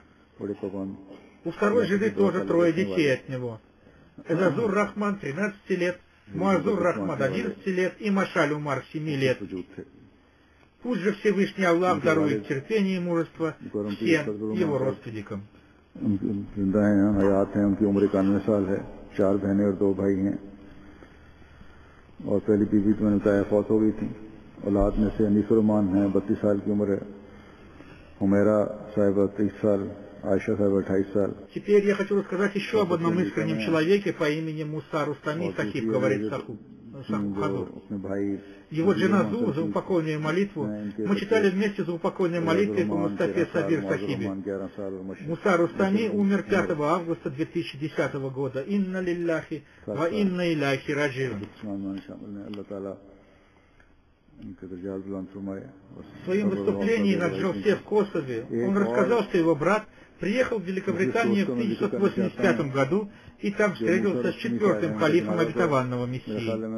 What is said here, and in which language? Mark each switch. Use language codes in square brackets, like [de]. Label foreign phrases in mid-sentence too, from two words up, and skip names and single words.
[ru] У второй жены тоже 3 детей от него. Эзазур-Рахман 13 лет, Муазур-Рахман 11 лет и Машаль Умар 7 лет. Пусть же Всевышний Аллах дарует терпение и мужество всем его родственникам. [ur] چار بہنیں اور 2 بھائی ہیں اور پہلی بیوی تو میں نے بتایا فوت ہو گئی تھی. اولاد میں سے انیس الرحمان ہے، 32 سال کی عمر ہے، حمیرا صاحبہ 30 سال، Айша صاحبہ 28 سال. [ru] Теперь я хочу рассказать еще об одном искреннем человеке по имени Муса Рустами Сахиб, говорит Хазур. Его джиназу, заупокойную молитву, мы читали вместе заупокойную молитву по Мустафе Сабир Сахибе. Муса Рустами умер 5 августа 2010 года. [ar] إنا لله وإنا إليه راجعون. [ru] В своем выступлении на Джалсе в Косове он рассказал, что его брат приехал в Великобританию в 1985 году и там встретился с 4-м халифом обетованного Мессии.